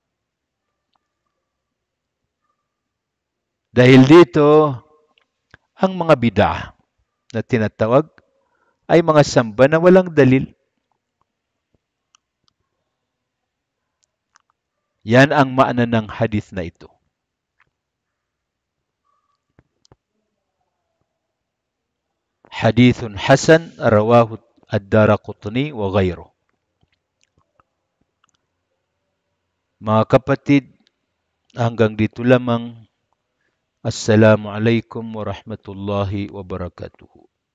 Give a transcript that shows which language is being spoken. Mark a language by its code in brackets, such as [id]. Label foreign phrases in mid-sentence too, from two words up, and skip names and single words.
[tl] Dahil dito, ang mga bid'ah na tinatawag ay mga samba na walang dalil. Yan ang maana ng hadith na ito. [ar] حديث حسن رواه الدارقطني وغيره. [tl] Mga kapatid, hanggang dito lamang. [ar] السلام عليكم ورحمة الله وبركاته.